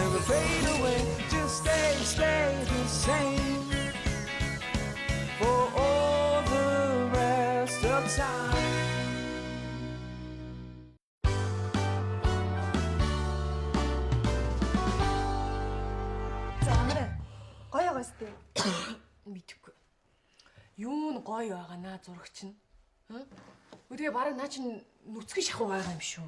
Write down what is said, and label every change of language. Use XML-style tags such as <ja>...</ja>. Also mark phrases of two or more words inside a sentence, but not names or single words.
<en>fade away. Just stay the same for all the rest of time.</en> <mn>Гоё байгаас тээ. Мэдхгүй. Юу н гоё байгаа наа зурагч нь. Үдгээ бараг наа чин нүцгэн шахуу байгаа юм шүү.</mn>